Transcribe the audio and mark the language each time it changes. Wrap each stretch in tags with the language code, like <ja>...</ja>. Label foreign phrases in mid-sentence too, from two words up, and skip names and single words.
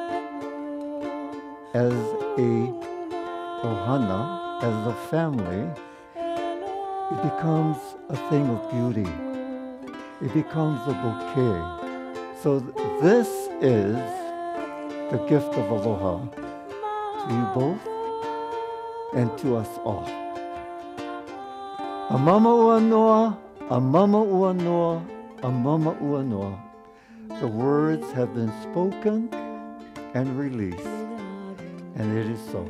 <en>as a ohana, as a family, it becomes a thing of beauty. It becomes a bouquet. So this is the gift of aloha to you both and to us all.</en> <haw>A mama ua noa, a mama ua noa, a mama ua noa.</haw> <en>The words have been spoken and released, and it is so.</en>